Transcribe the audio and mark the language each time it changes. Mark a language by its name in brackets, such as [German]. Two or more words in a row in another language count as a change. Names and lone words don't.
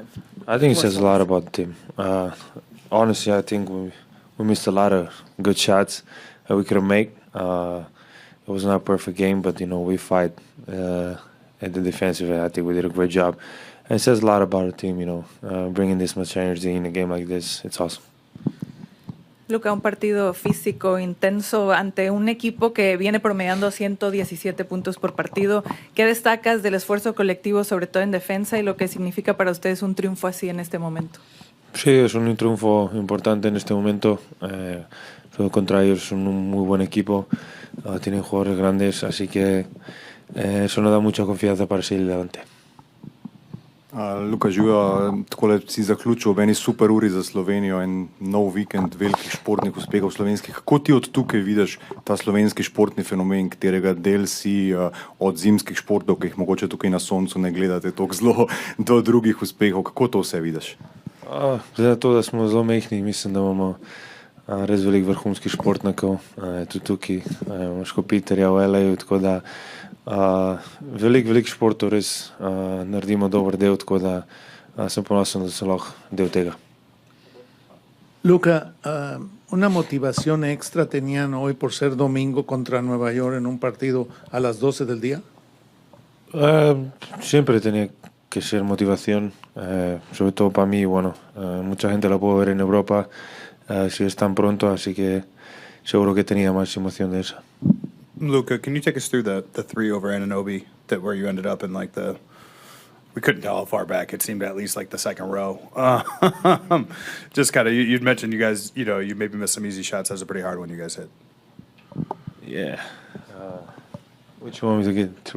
[English] I think it says a lot about the team. Honestly, I think we missed a lot of good shots that we could have made. It was not a perfect game, but we fight. At the defensive end, I think we did a great job. And it says a lot about our team, bringing this much energy in a game like this. It's awesome. [Spanish] Luka, un partido físico, intenso, ante un equipo que viene promediando 117 puntos por partido. ¿Qué destacas del esfuerzo colectivo, sobre todo en defensa, y lo que significa para ustedes un triunfo así en este momento? Sí, es un triunfo importante en este momento. Contra ellos son un muy buen equipo. Tienen jugadores grandes, así que eso nos da mucha confianza para seguir adelante. [Slovenian] Luka, živijo, takole si zaključil v eni super uri za Slovenijo in nov vikend velikih športnih uspehov slovenskih. Kako ti od tukaj vidiš ta slovenski športni fenomen, katerega del si od zimskih športov, ki jih mogoče tukaj na soncu ne gledate toliko zelo, do drugih uspehov? Kako to vse vidiš? Glede na to, da smo zelo mehni, mislim, da imamo res veliko vrhunskih športnikov. Tudi tukaj imamo Škopitarja v LA-ju, tako da veliko športov res naredimo dober del, tako da sem ponosen, da sem lahko del tega. [Spanish] Luka, una motivación extra tenían hoy por ser domingo contra Nueva York en un partido a las 12 del día? Siempre tenía que ser motivación, sobre todo para mí. Bueno, mucha gente la puedo ver en Europa si es tan pronto, así que seguro que tenía más emoción de esa. [English] Luka, can you take us through the three over Anunoby where you ended up in we couldn't tell how far back, it seemed at least like the second row. Just kind of, you'd mentioned you guys, you maybe missed some easy shots. That was a pretty hard one you guys hit. Yeah. Which one was I getting through?